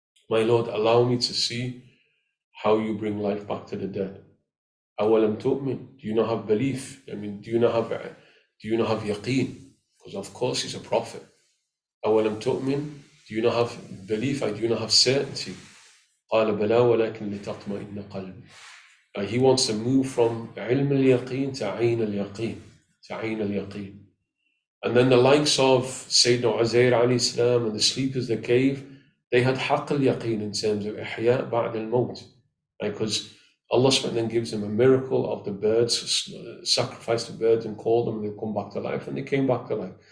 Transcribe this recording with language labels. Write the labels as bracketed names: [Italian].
[English] My Lord, allow me to see how you bring life back to the dead. [Arabic] Awalam tu'min, [English] do you not have belief? I mean, do you not have yaqeen? Because of course he's a prophet. [Arabic] Awalam tu'min, [English] do you not have belief? Do you not have certainty? [Arabic] قال بلى ولكن لتطمئن قلبي. [English] He wants to move from ilm al-yaqeen to ayn al-yaqeen. And then the likes of Sayyidina Uzair alayhi salam and the sleepers of the cave, they had haqq al-yaqeen in terms of [Arabic] ihya ba'd al-mawt. [English] Because Allah then gives them a miracle of the birds, sacrifice the birds and call them, and they come back to life, and they came back to life.